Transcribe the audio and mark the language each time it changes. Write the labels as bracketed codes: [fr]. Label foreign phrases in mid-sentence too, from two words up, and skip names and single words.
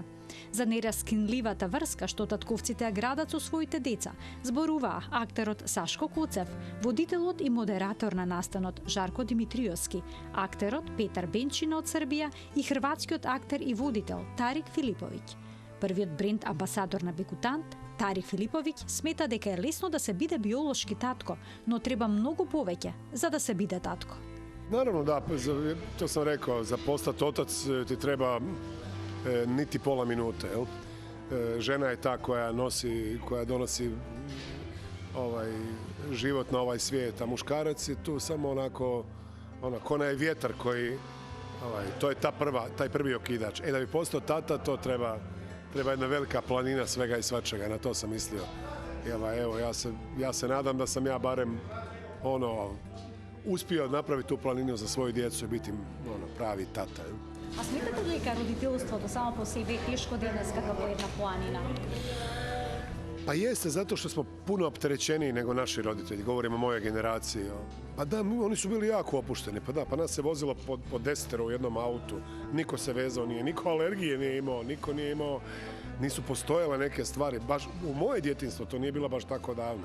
[mk] За нераскинливата врска што татковците ја градат со своите деца, зборуваа актерот Сашко Коцев, водителот и модератор на настанот Жарко Димитриевски, актерот Петар Бенчина од Србија и хрватскиот актер и водител Тарик Филиповиќ. Првиот бренд амбасадор на Бекутан, Тарик Филиповиќ, смета дека е лесно да се биде биолошки татко, но треба многу повеќе за да се биде татко. [hr] Naravno da, to sam rekao, za postati otac ti treba niti pola minute. Jel? Žena je ta koja donosi život na ovaj svijet, a muškarac je tu samo onako onaj vjetar koji, to je taj prvi okidač. Da bi postao tata, to treba jedna velika planina svega i svačega, na to sam mislio. Evo, ja se nadam da sam ja barem uspio napraviti tu planinu za svoju djecu i biti pravi tata. [mk] А сметате ли дека родителството само по себе е тешко денес како една планина? [hr] Pa jeste, zato što smo puno opterećeniji nego naši roditelji, govorimo o mojoj generaciji. Pa da, oni su bili jako opušteni, pa nas se vozilo po 10 u jednom autu, niko se vezao nije, niko alergije nije imao, niko nije imao, nisu postojale neke stvari, baš u moje djetinjstvo to nije bilo baš tako davno.